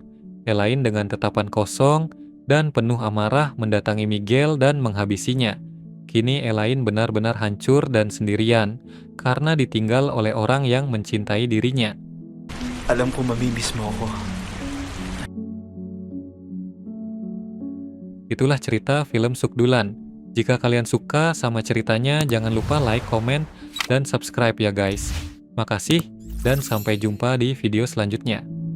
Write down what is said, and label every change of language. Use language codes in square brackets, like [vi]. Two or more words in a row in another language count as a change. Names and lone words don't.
[id] Elaine dengan tatapan kosong dan penuh amarah mendatangi Miguel dan menghabisinya. Kini Elaine benar-benar hancur dan sendirian karena ditinggal oleh orang yang mencintai dirinya. [tl] Alam ko mamimiss mo ako. [id] Itulah cerita film Sukdulan. Jika kalian suka sama ceritanya, jangan lupa like, komen, dan subscribe ya guys. Makasih, dan sampai jumpa di video selanjutnya.